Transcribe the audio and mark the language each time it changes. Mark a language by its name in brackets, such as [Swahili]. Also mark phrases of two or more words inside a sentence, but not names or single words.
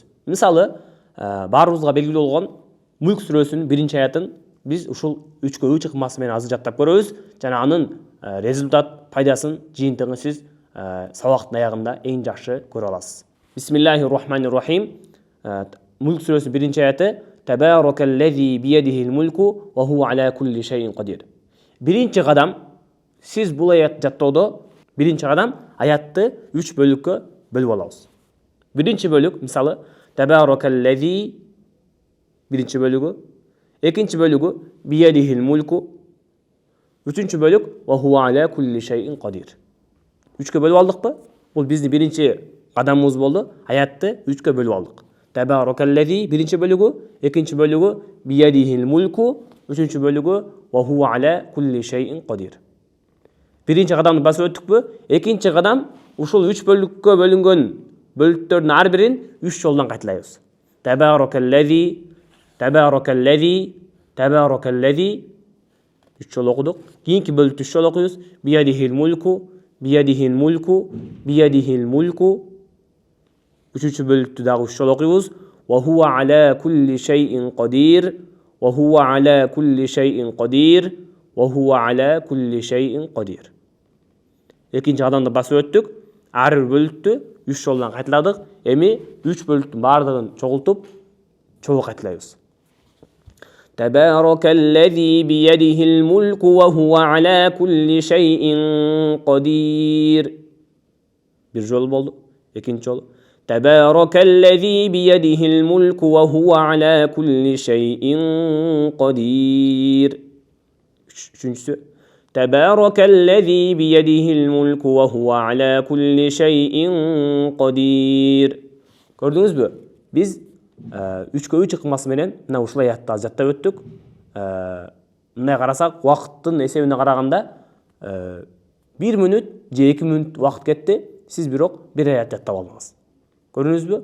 [Kyrgyz] Мисалы, баарыбызга белгилүү болгон Mulk сүрөсүнүн 1 аятын биз ушул 3-кө 3 ыкмасы менен азыр жаттап көрөбүз жана анын результат, пайдасын, жыйынтыгын сиз сабактын аягында эң жакшы көрө аласыз. [Arabic] بسم الله الرحمن الرحيم. [Kyrgyz] Mulk сүрөсүнүн 1 аяты. [Arabic] تبارك الذي بيده الملك وهو على كل شيء قدير. [Kyrgyz] Биринчи кадам, сиз бул аятты жаттоодо биринчи кадам аятты 3 бөлүккө бөлүп алабыз. Биринчи бөлүк, мисалы, [Arabic] تبارك الذي [Kyrgyz] биринчи бөлүгү, экинчи бөлүгү [Arabic] بيده الملك, [Kyrgyz] үчүнчү бөлүк [Arabic] وهو على كل شيء قدير. [Kyrgyz] 3кө бөлүп алдыкпы? Бул биздин биринчи кадамыбыз болду. Аятты 3кө бөлүп алдык. [Arabic] تبارك الذي [Kyrgyz] биринчи бөлүгү, экинчи бөлүгү [Arabic] بيده الملك, [Kyrgyz] үчүнчү бөлүгү [Arabic] وهو على كل شيء قدير. [Kyrgyz] Биринчи кадамды басып өттүкпү? Экинчи кадам ушул 3 бөлүккө бөлүнгөн бөлүктөрдүн ар бирин 3 жолдон кайталайбыз. [Arabic] تبارك الذي تبارك الذي تبارك الذي [Kyrgyz] 3 жол окудук. Кийинки бөлүктү 3 жол окуйбуз. [Arabic] بيده الملك بيده الملك بيده الملك. [Kyrgyz] Үчүнчү бөлүктү дагы 3 жол окуйбуз. [Arabic] وهو على كل شيء قدير وهو على كل شيء قدير وهو على كل شيء قدير. [Kyrgyz] Экинчи кадамды басып өттүк. Ар бир бөлүктү 3 жолдон кайталадык. Эми 3 бөлүктүн баардыгын чогултуп чогуу кайталайбыз. [Arabic] تبارك الذي بيده الملك وهو على كل شيء قدير. [Kyrgyz] Бир жол болду. Экинчи жол. [Arabic] تبارك الذي بيده الملك وهو على كل شيء قدير. [Kyrgyz] Үчүнчүсү. [Arabic] تبارك الذي بيده الملك وهو على كل شيء قدير. [Kyrgyz] Көрдүңүзбү? Биз 3-кө 3 ыкмасы менен мына ушул аятты жаттап өттүк. Мындай карасак, вакыттын эсебине караганда 1 мүнөт же 2 мүнөт вакыт кетти. Сиз бирок бир аят жаттап алдыңыз. Көрдүңүзбү?